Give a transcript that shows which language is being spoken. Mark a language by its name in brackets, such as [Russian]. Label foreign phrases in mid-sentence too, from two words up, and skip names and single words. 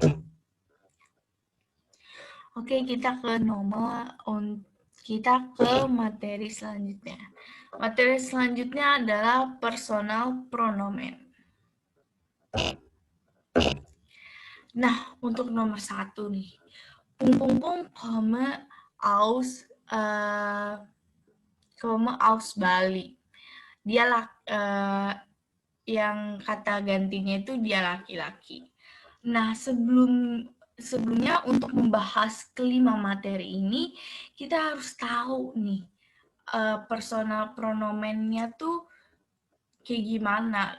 [Indonesian] Oke, kita ke materi selanjutnya. Materi selanjutnya adalah [German] personal pronomen. [Indonesian] Nah, untuk nomor 1 nih. [German] Pung Pung Pung komme aus Bali. [Indonesian] Dia yang kata gantinya itu dia laki-laki. Nah, sebelumnya untuk membahas kelima materi ini, kita harus tahu nih [German] personal pronomennya [Indonesian] tuh kayak gimana.